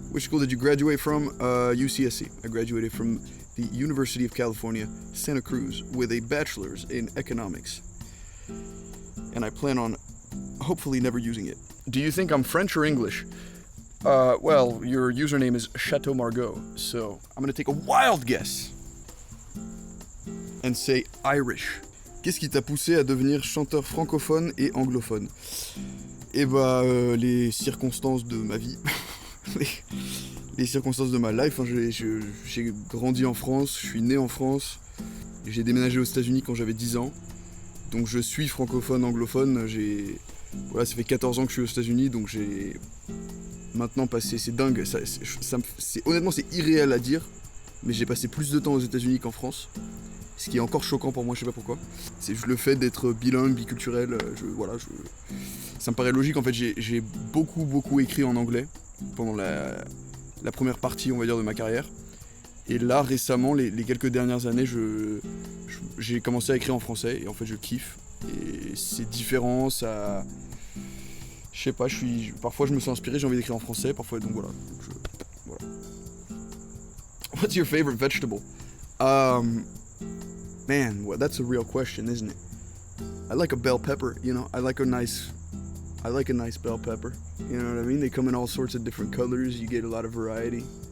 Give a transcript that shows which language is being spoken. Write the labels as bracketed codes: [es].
[en] Which school did you graduate from? UCSC. I graduated from the University of California, Santa Cruz, with a bachelor's in economics, and I plan on hopefully never using it. Do you think I'm French or English? Well, your username is Chateau Margaux, so I'm gonna take a wild guess and say Irish. [fr] Qu'est-ce qui t'a poussé à devenir chanteur francophone et anglophone? Eh bah, les circonstances de ma vie, les circonstances de ma life. Hein, j'ai grandi en France, je suis né en France, j'ai déménagé aux États-Unis quand j'avais 10 ans, donc je suis francophone, anglophone. Voilà, ça fait 14 ans que je suis aux États-Unis, donc j'ai maintenant passé, c'est dingue, honnêtement c'est irréel à dire, mais j'ai passé plus de temps aux États-Unis qu'en France, ce qui est encore choquant pour moi, je sais pas pourquoi. C'est juste le fait d'être bilingue, biculturel, ça me paraît logique. En fait, j'ai beaucoup écrit en anglais pendant la première partie, on va dire, de ma carrière. Et là, récemment, les quelques dernières années, j'ai commencé à écrire en français, et en fait je kiffe. Et c'est différent, ça... Je sais pas, parfois je me sens inspiré, j'ai envie d'écrire en français, parfois, donc voilà. [en] What's your favorite vegetable? Man, well, that's a real question, isn't it? I like a bell pepper, you know, I like a nice bell pepper, you know what I mean? They come in all sorts of different colors, you get a lot of variety.